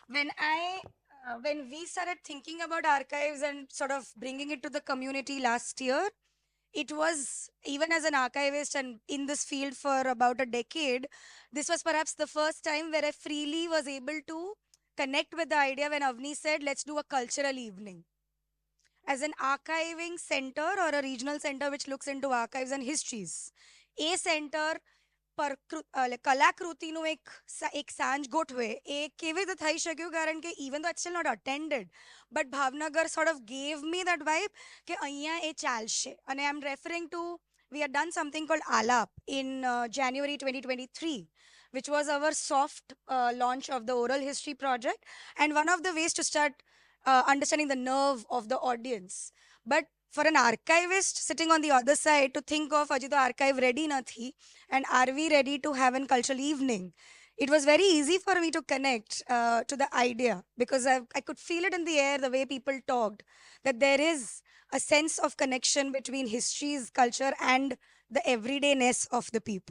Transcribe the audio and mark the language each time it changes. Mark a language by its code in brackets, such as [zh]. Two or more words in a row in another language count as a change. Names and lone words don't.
[en] When we started thinking about archives and sort of bringing it to the community last year, it was, even as an archivist and in this field for about a decade, this was perhaps the first time where I freely was able to connect with the idea when Avni said, let's do a cultural evening. As an archiving center or a regional center which looks into archives and histories, a center [gu] કલાકૃતિનું એક સાંજ ગોઠવે એ કેવી રીતે થઈ શક્યું, કારણ કે [en] even though I still not attended, but Bhavnagar sort of gave me that vibe [gu] કે અહીંયા એ ચાલશે. [en] અને I'm referring to, we had done something called Alap in January 2023, which was our soft launch of the oral history project, and one of the ways to start understanding the nerve of the audience. But for an archivist sitting on the other side to think of Ajito archive ready nathi, and are we ready to have a cultural evening, it was very easy for me to connect to the idea, because I could feel it in the air, the way people talked, that there is a sense of connection between history's culture and the everydayness of the people.